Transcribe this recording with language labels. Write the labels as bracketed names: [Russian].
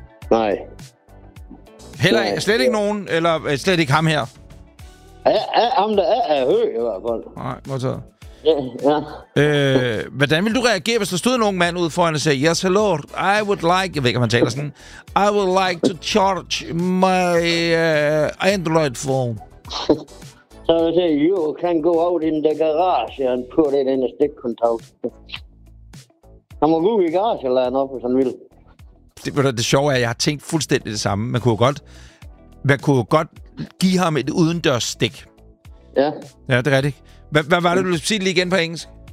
[Danish] Nej. Heller ikke? Slet ikke nogen? Eller slet ikke ham her? Ham der er høj i hvert fald. Nej, godt taget. Hvordan ville du reagere, hvis der stod en ung mand ude foran og sagde, [English] yes, hello, I would like... [Danish] Jeg ved ikke, om han taler sådan. [English] I would like to charge my Android phone. [Danish] Så vil jeg sige, [English] you can go out in the garage and put it in a stick contact. [Danish] Han må gå ud i garage eller lade op, hvis han vil. Det sjove er, at jeg har tænkt fuldstændig det samme. Man kunne jo godt give ham et udendørs stik. Ja. Ja, det er rigtigt. Hvad var det, du sige lige igen på engelsk?